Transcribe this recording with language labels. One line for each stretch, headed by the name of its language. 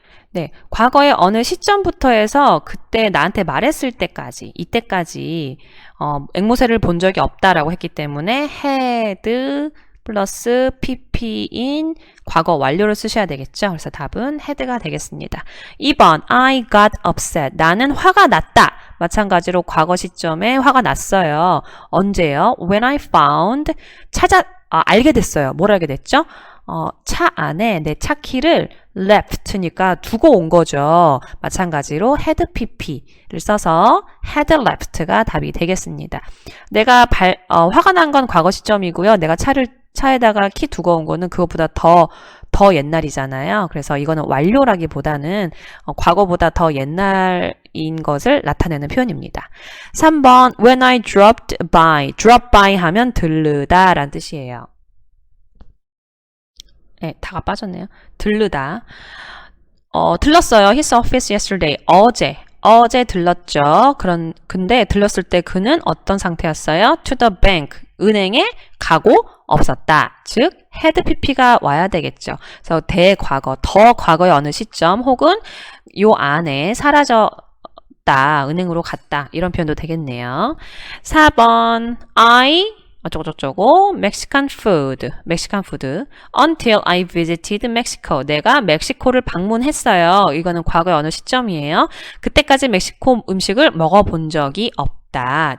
Korean: 네, 과거의 어느 시점부터 해서 그때 나한테 말했을 때까지, 이때까지 앵무새를 본 적이 없다라고 했기 때문에 had 플러스 pp인 과거 완료를 쓰셔야 되겠죠. 그래서 답은 had가 되겠습니다. 2번
English: I got upset.
Korean: 나는 화가 났다. 마찬가지로 과거 시점에 화가 났어요. 언제요?
English: When I found
Korean: 알게 됐어요. 뭘 알게 됐죠? 차 안에 내 차 키를 left니까 두고 온 거죠. 마찬가지로 had pp를 써서 had left가 답이 되겠습니다. 내가 화가 난 건 과거 시점이고요. 내가 차에다가 키 두고 온 거는 그것보다 더 옛날이잖아요. 그래서 이거는 완료라기보다는 과거보다 더 옛날인 것을 나타내는 표현입니다.
English: 3번 When I dropped by.
Korean: drop by 하면 들르다 라는 뜻이에요. 네, 다가 빠졌네요. 들르다. 들렀어요.
English: His office yesterday.
Korean: 어제 들렀죠. 근데 들렀을 때 그는 어떤 상태였어요?
English: To the bank.
Korean: 은행에 가고 없었다. 즉, had pp가 와야 되겠죠. 그래서 대과거, 더 과거의 어느 시점 혹은 요 안에 사라졌다. 은행으로 갔다. 이런 표현도 되겠네요.
English: 4번
Korean: 어쩌고저쩌고
English: Mexican food until I visited Mexico.
Korean: 내가 멕시코를 방문했어요. 이거는 과거의 어느 시점이에요. 그때까지 멕시코 음식을 먹어본 적이 없다.